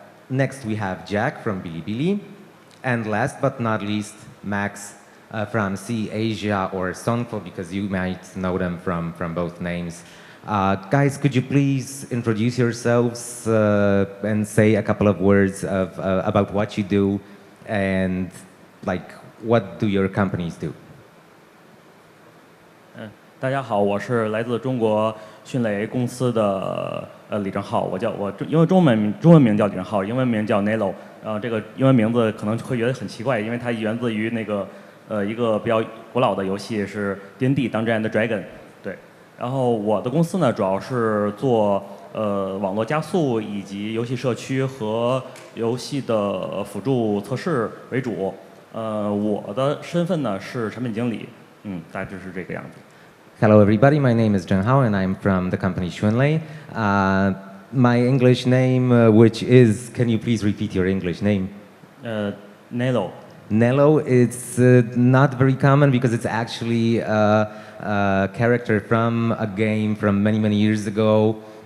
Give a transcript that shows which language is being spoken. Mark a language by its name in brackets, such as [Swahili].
[English] Next we have Jack from Bilibili. And last but not least, Max from C Asia or Sonfo, because you might know them from both names. Guys, could you please introduce yourselves and say a couple of words about what you do and like what do your companies do? [Chinese] 大家好，我是来自中国迅雷公司的李正浩，因为中文名叫李正浩，英文名叫 Nelo。这个英文名字可能会觉得很奇怪，因为它源自于那个一个比较古老的游戏是 D&D Dungeons and Dragon， 对。然后我的公司呢，主要是做网络加速以及游戏社区和游戏的辅助测试为主。我的身份呢是产品经理，大致是这个样子。 [English] Hello, everybody. My name is Zhenghao, and I'm from the company Xunlei. My English name, which is, can you please repeat your English name? Nello。 Nello, it's not very common because it's actually a character from a game from many, many years ago.